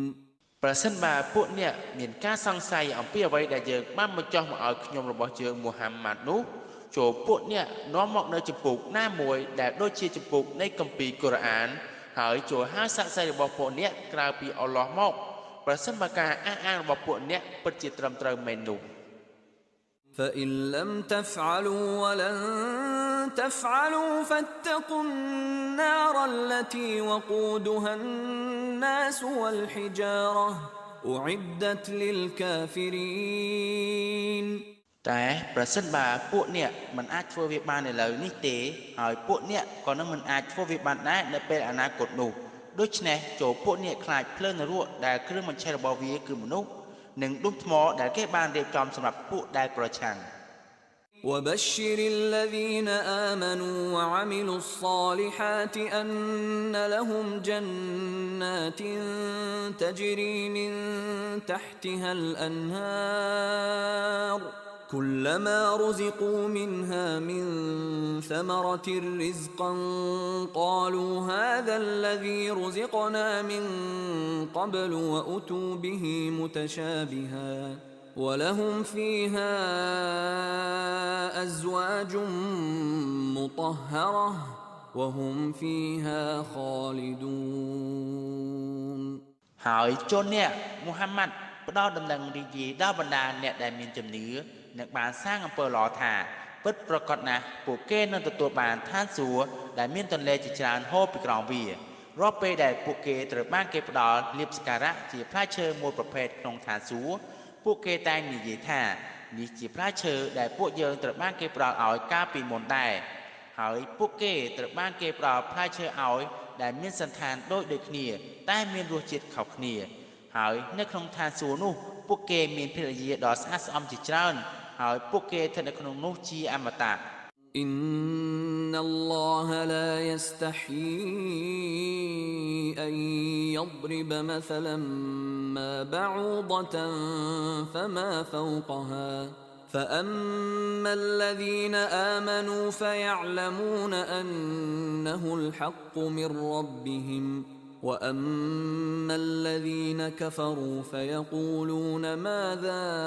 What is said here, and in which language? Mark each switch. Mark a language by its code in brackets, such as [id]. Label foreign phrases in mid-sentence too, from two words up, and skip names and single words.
[km] ប្រសិនបើពួកអ្នកមានការសង្ស័យអំពីអ្វីដែលយើងបានបញ្ចុះមកឲ្យខ្ញុំរបស់យើងមូហាម៉ាត់នោះចូលពួកអ្នកនាំមកនៅចម្ពោះណាមួយដែលដូចជាចម្ពោះនៃគម្ពីរកូរ៉ានហើយចូលហៅសាក្សីរបស់ពួកអ្នកក្រៅពីអល់ឡោះមកប្រសិនបើការអះអាងរបស់ពួកអ្នកពិតជាត្រឹមត្រូវមែននោះ [ar] فإن لم تفعلوا ولن تفعلوا فاتقوا النار التي وقودها الناس والحجارة أعدت للكافرين [km] តែប្រសិនបើពួកអ្នកមិនអាចធ្វើវាបាននៅឡើយនេះទេហើយពួកអ្នកក៏នឹងមិនអាចធ្វើវាបានដែរនៅពេលអនាគតនោះដូច្នេះចូលពួកអ្នកខ្លាចភ្លើងនរកដែលគ្រឿងបញ្ឆេះរបស់វាគឺមនុស្សនិងដុំថ្មដែលគេបានរៀបចំសម្រាប់ពួកដែលប្រឆាំង [ar] وبشر الذين آمنوا وعملوا الصالحات أن لهم جنات تجري من تحتها الأنهار كلما رزقوا منها من ثمرة رزقا قالوا هذا الذي رزقنا من قبل وأتوا به متشابها ولهم فيها أزواج مطهرة وهم فيها خالدون [km] ហើយជនអ្នកមូហាម៉ាត់ផ្ដល់ដំណឹងរីករាយដល់បណ្ដាអ្នកដែលមានជំនឿនិងបានសាងអំពើល្អថាពិតប្រាកដណាស់ពួកគេនឹងទទួល បានឋានសួគ៌ដែលមានទន្លេជាច្រើនហូរពីក្រោមវារាល់ពេលដែលពួកគេត្រូវបានគេផ្ដល់លាភសក្ការៈជាផ្លែឈើមួយប្រភេទក្នុងឋានសួគ៌ពួកគេតែងនិយាយថានេះជាផ្លែឈើដែលពួកយើងត្រូវបានគេផ្ដល់ឲ្យកាលពីមុនដែរហើយពួកគេត្រូវបានគេផ្ដល់ផ្លែឈើឲ្យដែលមានសន្តានដូចគ្នាតែមានរសជាតិខុសគ្នាហើយនៅក្នុងឋានសួគ៌នោះពួកគេមានភរិយាដ៏ស្អាតស្អំជាច្រើនហើយពួកគេស្ថិតនៅក្នុងនោះជាអមតៈ [ar] إن الله لا يستحيي أن يضرب مثلا ما بعوضة فما فوقها فأما الذين آمنوا فيعلمون أنه الحق من ربهم وأما الذين كفروا فيقولون ماذا